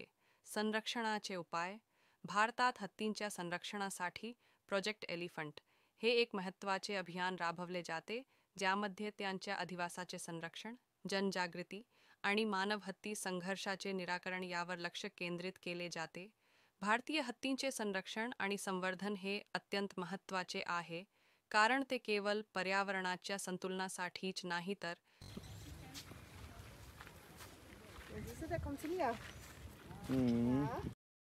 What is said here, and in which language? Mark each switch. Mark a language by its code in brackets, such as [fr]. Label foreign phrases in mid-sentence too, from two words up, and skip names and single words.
[mr] संरक्षणाचे उपाय: भारतात हत्तींच्या संरक्षणासाठी प्रोजेक्ट एलिफंट हे एक महत्त्वाचे अभियान राबवले जाते, ज्यामध्ये त्यांच्या अधिवासाचे संरक्षण, जनजागृती आणि मानव-हत्ती संघर्षाचे निराकरण यावर लक्ष केंद्रित केले जाते. भारतीय हत्तींचे संरक्षण आणि संवर्धन हे अत्यंत महत्त्वाचे आहे, कारण ते केवळ पर्यावरणाच्या संतुलनासाठीच नाही तर [de] Siehst du, der kommt zu mir. Mhm. Ja.